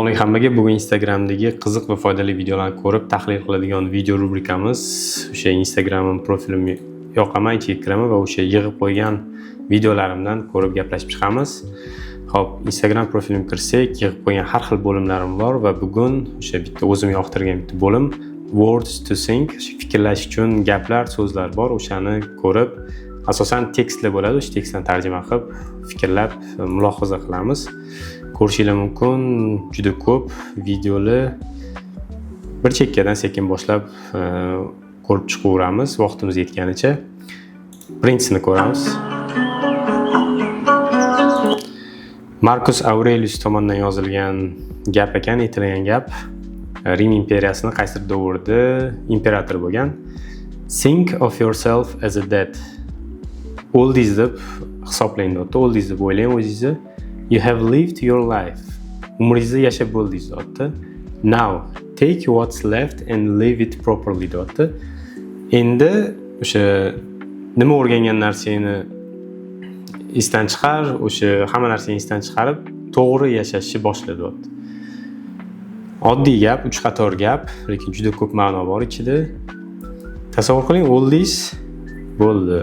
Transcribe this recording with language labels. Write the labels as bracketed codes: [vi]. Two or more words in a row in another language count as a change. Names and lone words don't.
[uz] Assalomu alaykum hammaga. Bugun Instagramdagi qiziq va foydali videolarni ko'rib, tahlil qiladigan video rubrikamiz. O'sha Instagram profilimga yoqaman, ichiga kiraman va o'sha yig'ib qo'ygan videolarimdan ko'rib gaplashib chiqamiz. Xo'p, Instagram profilimga kirsak, yig'ib qo'ygan har xil bo'limlarim bor va bugun o'sha bitta o'zim yoqtirgan bitta bo'lim [en] words to think, [uz] fikrlash uchun gaplar, so'zlar bor. O'shani ko'rib, asosan tekstli bo'ladi. O'sha tekstdan tarjima qilib, fikrlab, mulohaza qilamiz. Ko'rishingiz mumkin, juda ko'p videoni bir chekkadan sekin boshlab ko'rib chiqaveramiz vaqtimiz yetganicha. Birinchisini ko'ramiz. Marcus Aurelius tomonidan yozilgan gap ekan, aytilgan gap. Rim imperiyasini qaysi davrda imperator bo'lgan. [en] Think of yourself as a dead. [uz] Oldies deb hisoblaydi. Oldies deb o'ylang o'zingizni. [en] You have lived your life. [uz] Umringizni yashab bo'ldingiz deyapti. [en] Now, take what's left and live it properly deyapti. [uz] Endi o'sha nima o'rgangan narsangni esdan chiqar, o'sha hamma narsani esdan chiqarib, to'g'ri yashashni boshla deyapti. Oddiy gap, uch qator gap, lekin juda ko'p ma'no bor ichida. Tasavvur qiling, oldies bo'ldi.